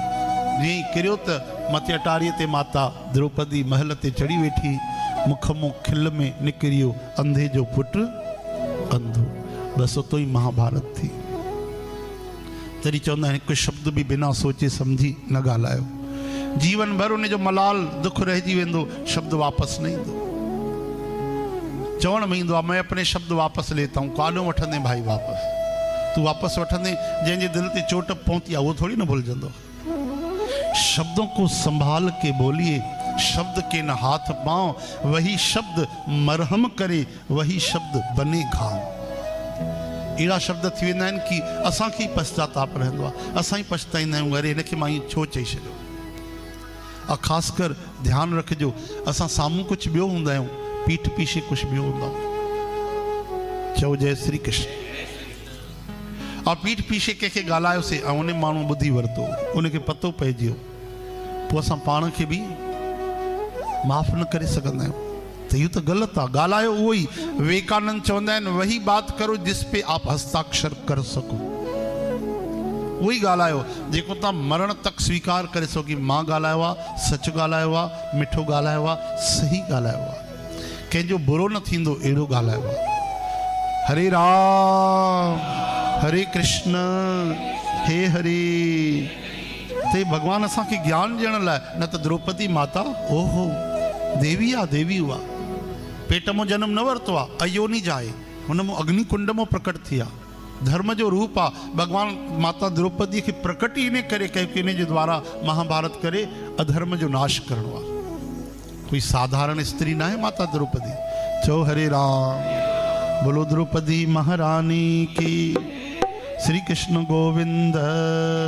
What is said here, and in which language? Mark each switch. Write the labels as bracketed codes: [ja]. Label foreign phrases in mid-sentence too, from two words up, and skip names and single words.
[sd] जीअं ई किरियो त मथे अटारीअ ते माता द्रौपदी महल ते चढ़ी वेठी, मुख मुं खिल में निकिरियो अंधे जो पुटु अंधो। बसि उतो ई महाभारत थी। तॾहिं चवंदा आहिनि हिकु शब्द बि बिना सोचे सम्झी न ॻाल्हायो, जीवन भर उनजो मलाल दुख रहिजी वेंदो, शब्द वापसि न ईंदो। चवण में ईंदो आहे [hi] मैं अपने शब्द वापसि लेता हूं। [sd] काॾों वठंदे भाई वापसि? तू वापसि वठंदे जंहिंजे दिल ते चोट पहुती आहे उहो थोड़ी न भुलजंदो। [hi] शब्दों को संभाल के बोलिए, शब्द के न हाथ पांव, वही शब्द मरहम करे, वही शब्द बने घाव। [sd] अहिड़ा शब्द थी वेंदा आहिनि कि असांखे ई पश्चाताप रहंदो आहे, असां ई पछताईंदा आहियूं अरे हिनखे मां ईअं छो चई छॾियो। ऐं ख़ासि कर ध्यानु रखिजो, असां साम्हूं कुझु ॿियो हूंदा आहियूं, [hi] पीठ पीछे [sd] कुझु ॿियो हूंदा। चओ जय श्री कृष्ण। और [hi] पीठ पीछे [sd] कंहिंखे ॻाल्हायोसीं ऐं उन माण्हू ॿुधी वरितो, उनखे पतो पइजी वियो, पोइ असां पाण खे बि माफ़ न करे सघंदा आहियूं। त इहो त ग़लति आहे। ॻाल्हायो उहो ई, विवेकानंद चवंदा आहिनि [hi] वही बात करो जिस पे आप हस्ताक्षर कर सको। [sd] उहो ई ॻाल्हायो जेको तव्हां मरण तक स्वीकार करे सघो कि मां ॻाल्हायो आहे, सच ॻाल्हायो आहे, मिठो ॻाल्हायो आहे, सही ॻाल्हायो आहे, कंहिंजो बुरो न थींदो अहिड़ो ॻाल्हायो आहे। हरे राम हरे कृष्ण हे हरे। ते भगवान असांखे ज्ञान ॾियण लाइ, न त द्रौपदी माता ओहो देवी आहे, देवी हुआ, पेट में जन्म न वरितो आहे, अयोनी जाए, हुन में अग्निकुंड में प्रकट थी आहे। धर्म जो रूप आहे। भगवान माता द्रौपदी के प्रकट ही इन करे कयो कि इन जे द्वारा महाभारत करे अधर्म जो नाश करणो आहे। [hi] कोई साधारण स्त्री ना है माता द्रौपदी। [sd] चो हरे राम। [hi] बोलो द्रौपदी महारानी की। श्री कृष्ण गोविंद।